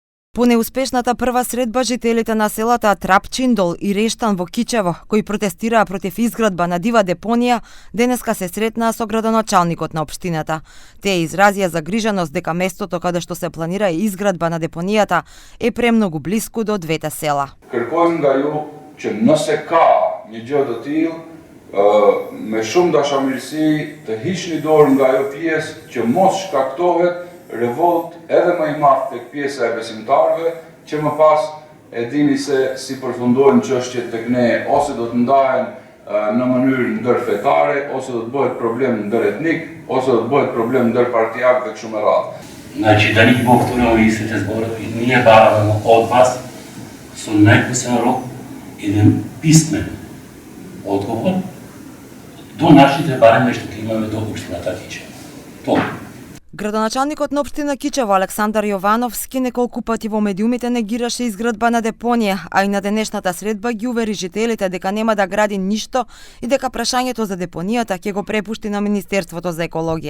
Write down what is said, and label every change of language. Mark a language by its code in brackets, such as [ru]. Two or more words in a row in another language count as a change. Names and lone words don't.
[mk] По неуспешната прва средба, жителите на селата Трапчиндол и Рештан во Кичево, кои протестираа против изградба на дива депонија, денеска се сретнаа со градоначалникот на општината. Тие изразија загриженост дека местото каде што се планира изградба на депонијата е премногу блиску до двете села. [sq] Kërkojmë nga ju që nëse ka një gjë të tillë, me shumë dashamirësi të hiqni dorë nga ajo pjesë që mos shkaktohet revolt edhe më i madh tek pjesa e besimtarëve, që më pas e dini se si përfundojnë çështjet tek ne, ose do të ndahen në mënyrë ndërfetare, ose do të bëhet problem ndëretnik, ose do të bëhet problem ndërpartijak dhe kështu me radhë. [mk] Значи, да ни ги повторуваме истите зборови, ние бараме од вас со најпосебен рок еден писмен одговор до нашите барања што ќе имаме до општината Кичево. Тоа. Градоначалникот на општина Кичево Александар Јовановски неколку пати во медиумите негираше изградба на депонија, а и на денешната средба ги увери жителите дека нема да гради ништо и дека прашањето за депонијата ќе го препушти на Министерството за екологија.